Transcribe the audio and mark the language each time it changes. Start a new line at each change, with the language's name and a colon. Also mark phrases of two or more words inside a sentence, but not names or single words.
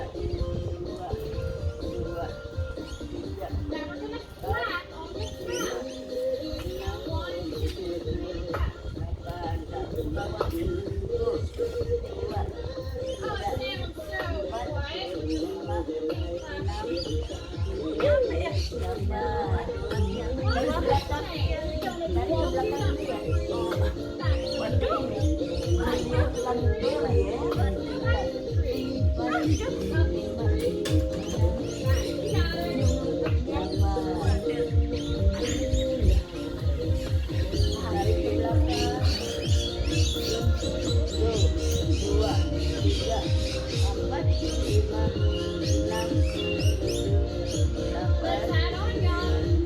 Indonesian: Dua, dua, tiga, empat, lima, enam, tujuh, delapan. Tak ke bawah. Satu, dua, tiga, empat, lima, enam, tujuh, delapan. Dari belakang. Dari belakang dia. Waduh. Dia pelan bela ya. Empat, lima, enam, delapan. Tarik ke belakang. Satu, dua, tiga, empat, lima, enam, tujuh, delapan.